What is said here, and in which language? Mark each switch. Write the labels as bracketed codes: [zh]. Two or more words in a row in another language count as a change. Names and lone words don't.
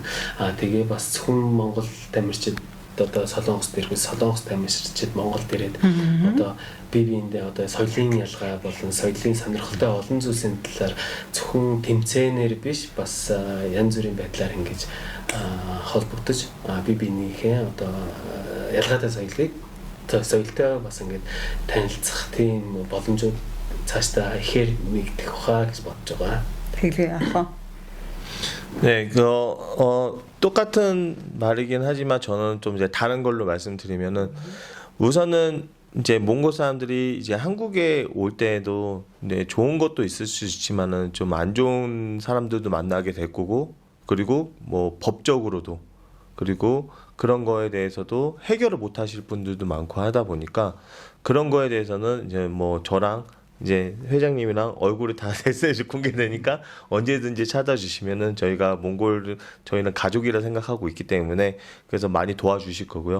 [mn] Тэгээ бас зөвхөн монгол тамирчид одоо Солонгост ирэхээс Солонгос тамирчид Монголд ирээд одоо бие биендээ одоо соёлын ялгаа болон соёлын сонирхолтой олон зүйлсийн талаар зөвхөн тэмцээнээр биш бас янз бүрийн байдлаар ингэж холбогдож бие биенийхээ одоо ялгаатай соёлтой бас ингэж танилцах тийм боломжууд цаашдаа ихээр нэгдэх хаа гэж бодож байгаа. Тэгээ яах вэ? [ko] 네, 똑같은 말이긴 하지만 저는 좀 이제 다른 걸로 말씀드리면은 우선은 이제 몽골 사람들이 이제 한국에 올 때에도 네, 좋은 것도 있을 수 있지만은 좀 안 좋은 사람들도 만나게 될 거고 그리고 뭐 법적으로도 그리고 그런 거에 대해서도 해결을 못 하실 분들도 많고 하다 보니까 그런 거에 대해서는 이제 뭐 저랑 이제 회장님이랑 얼굴이 다 SNS 공개되니까 언제든지 찾아주시면은 저희가 저희는 가족이라 생각하고 있기 때문에 그래서 많이 도와주실 거고요.